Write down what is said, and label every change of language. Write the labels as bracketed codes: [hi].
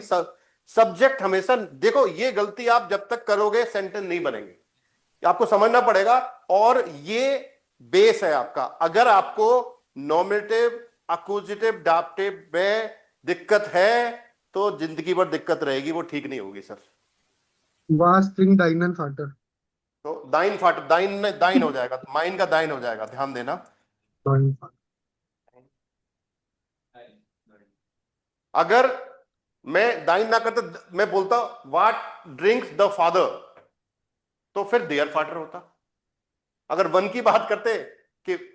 [hi] Subject हमेशा, देखो ये गलती आप जब तक करोगे सेंटेंस नहीं बनेंगे। आपको समझना पड़ेगा। और ये बेस है आपका। अगर आपको नॉमिनेटिव, अक्यूजेटिव, डाप्टिव में दिक्कत है तो जिंदगी भर दिक्कत रहेगी, वो ठीक नहीं होगी sir. [de] Was trinkt deinen Vater? [hi] तो दाइन फाट, दाइन दाइन हो जाएगा, माइन का दाइन हो जाएगा, ध्यान देना। [de] Dein Vater. [hi] अगर मैं दाइन ना करता, मैं बोलता [en] what drinks the father, [hi] तो फिर देयर फादर होता। अगर वन की बात करते कि